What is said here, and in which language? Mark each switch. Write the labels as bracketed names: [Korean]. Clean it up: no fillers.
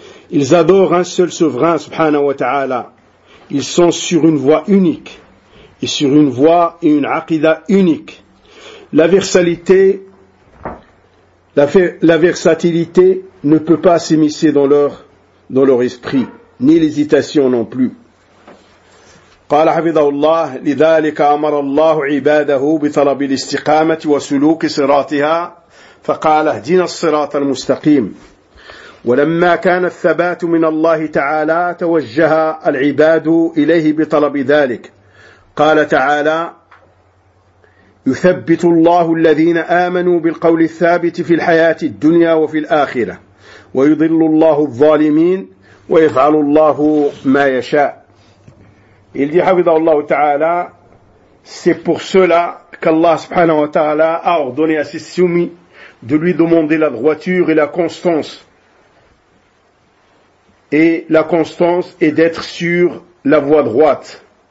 [French] Ils adorent un seul souverain, subhanahu wa ta'ala. Ils sont sur une voie unique. Et sur une voie et une aqida unique. La versatilité ne peut pas s'immiscer dans leur esprit, ni l'hésitation non plus. [Arabic] قال حفظه الله لذلك أمر الله عباده بطلب الاستقامة وسلوك صراطها فقال اهدنا الصراط المستقيم. ولما كان الثبات من الله تعالى توجه العباد إليه بطلب ذلك. قال تعالى يثبت الله الذين آمنوا بالقول الثابت في الحياة الدنيا وفي الآخرة ويضل الله الظالمين ويفعل الله ما يشاء. [French] Il dit, [Arabic] حفظه الله تعالى, [French] c'est pour cela qu'Allah subhanahu wa ta'ala a ordonné à ses soumis de lui demander la droiture et la constance, et la constance est d'être sur la voie droite.